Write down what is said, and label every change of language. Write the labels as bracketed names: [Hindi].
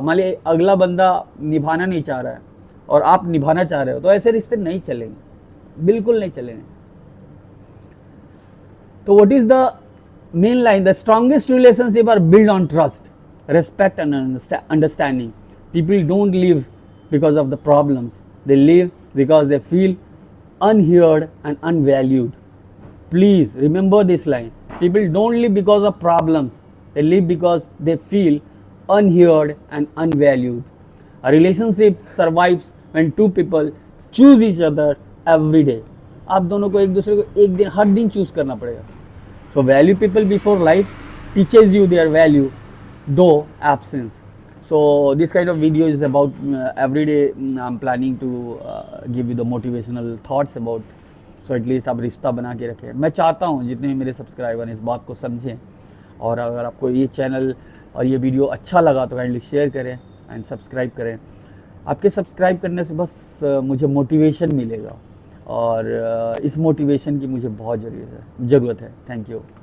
[Hindi] मान लीजिए अगला बंदा निभाना नहीं चाह रहा है और आप निभाना चाह रहे हो, तो ऐसे रिश्ते नहीं चलेंगे, बिल्कुल नहीं चलेंगे। [English] तो what is the main line? The strongest relationship are build on trust, respect and understanding. People don't live because of the problems, they live because they feel unheard and unvalued. Please remember this line. People don't live because of problems, they live because they feel unheard and unvalued. A relationship survives when two people choose each other every day. [Hindi] आप दोनों को एक दूसरे को एक दिन हर दिन choose करना पड़ेगा. [English] So value people before life teaches you their value though absence. So this kind of video is about every day I'm planning to give you the motivational thoughts about, so at least [Hindi] आप रिश्ता बना के रखें। मैं चाहता हूँ जितने भी मेरे सब्सक्राइबर हैं इस बात को समझें, और अगर आपको ये चैनल और ये वीडियो अच्छा लगा तो काइंडली शेयर करें एंड सब्सक्राइब करें। आपके सब्सक्राइब करने से बस मुझे मोटिवेशन मिलेगा, और इस मोटिवेशन की मुझे बहुत ज़रूरत है। Thank you.